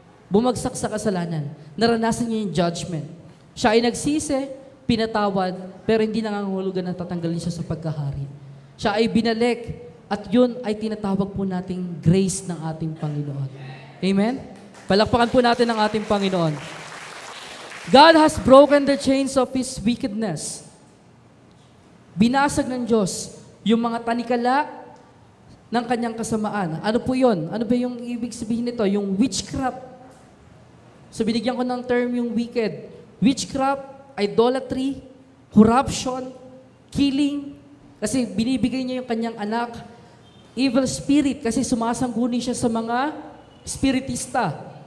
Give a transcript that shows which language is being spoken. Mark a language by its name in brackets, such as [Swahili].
[Filipino] Bumagsak sa kasalanan. Naranasan niya yung judgment. Siya ay nagsisi, pinatawad, pero hindi nangangahulugan na tatanggalin siya sa pagkahari. Siya ay binalik at yun ay tinatawag po nating grace ng ating Panginoon. Amen? Palakpakan po natin ang ating Panginoon. [English] God has broken the chains of His wickedness. [Filipino] Binasag ng Diyos yung mga tanikala ng kanyang kasamaan. Ano po yun? Ano ba yung ibig sabihin nito? Yung witchcraft. So binigyan ko ng term yung wicked. [English] Witchcraft, idolatry, corruption, killing. [Filipino] Kasi binibigay niya yung kanyang anak. [English] Evil spirit, [Filipino] kasi sumasangguni siya sa mga spiritista.